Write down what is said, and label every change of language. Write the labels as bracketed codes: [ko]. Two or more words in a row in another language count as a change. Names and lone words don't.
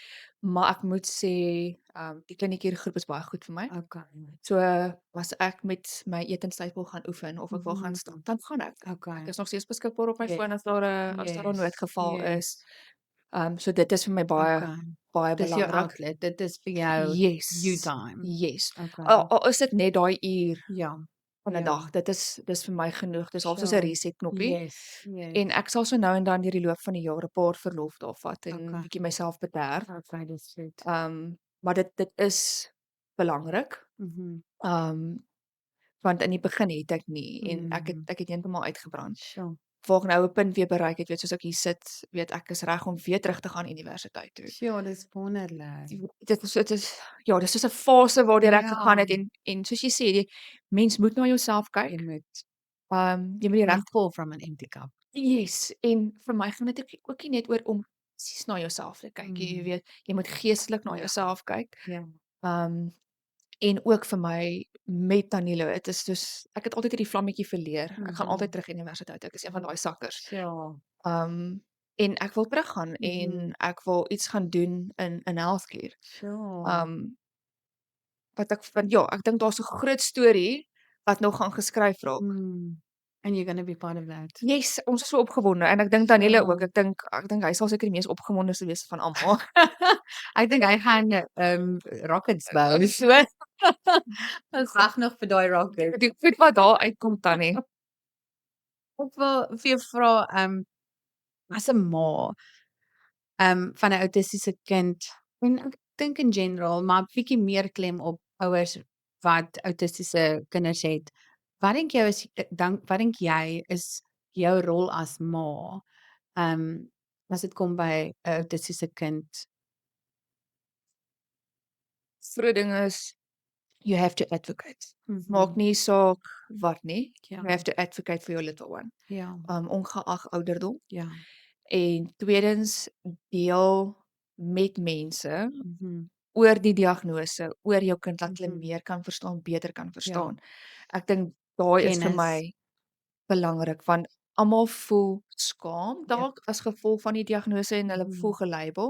[af] Maar ek moet sê, die kliniekiergroep is baie goed vir my. Okay. So as ek met my etenstyd wil gaan oefen of ek wil gaan stap, dan gaan ek. Okay. Ek is nog steeds beskikbaar op my Yes. foon as daar 'n Yes. noodgeval Yes. is. So dit is vir my baie Okay. baie Dis jou belangrik. outlet. Dit is vir jou Yes. [en] you time. [af] Yes. Okay. Al is dit net daai uur Ja. van 'n Ja. dag. Dis vir my genoeg. Dis half soos 'n Sure. reset knoppie. [en] Yes. Yes. [af] En ek sal so nou en dan deur die loop van die jaar 'n paar verlof daar vat en Okay. bietjie myself bederf. Okay, dis goed. Maar dit is belangrik. Mhm. Want in die begin het ek nie en ek Mm. het heeltemal uitgebrand. Sure. Waar ek nou 'n punt weer bereik het, weet soos ek hier sit, weet ek is reg om weer terug te gaan universiteit toe. Sure, dis wonderlik. Dit is ja, dis soos 'n fase waardeur ek Ja. gegaan het en soos jy sê, die mens moet na jouself kyk. Jy moet Jy moet die reg [en] not pull from an empty cup. Yes, [af] en vir my gaan dit ook nie net oor om fisies na jouself te kyk nie, jy weet, jy moet geestelik na jouself kyk. Ja. En ook vir my met Danilo, dit is soos ek het altyd hierdie vlammetjie verleer. Ek gaan Mhm. altyd terug universiteit. Ek is een van daai sakkers. Sure. En ek wil teruggaan en ek wil iets gaan doen in healthcare. Sure. Want ja, ek dink daar's 'n groot storie wat nog gaan geskryf raak. [en] And you're going to be part of that. Yes, [af] ons is so opgewonde en ek dink Danilo Ja. ook. Ek dink hy sal seker die mees opgewonde wees van almal. Ek dink hy gaan rockets bou. So ons wag nog vir daai rocket. Die goed wat daar uitkom Tannie. Ek wil vir jou vra as 'n ma van 'n autistiese kind en ek dink [en] in general, [af] maar bietjie meer klem op ouers wat autistiese kinders het. Wat dink jy is jou rol as ma? As dit kom by 'n autistiese kind. Groot ding is [en] you have to advocate. Mhm. [af] Maak nie saak wat nie. Ja. [en] You have to advocate for your little one. [af] Ja. Ongeag ouderdom. Ja. En tweedens deel met mense Mhm. oor die diagnose, oor jou kind dat hulle Mhm. meer kan verstaan, beter kan verstaan. Ek dink daai is vir Kennis. my belangrik want almal voel skaam dalk as gevolg van die diagnose en hulle voel gelabel.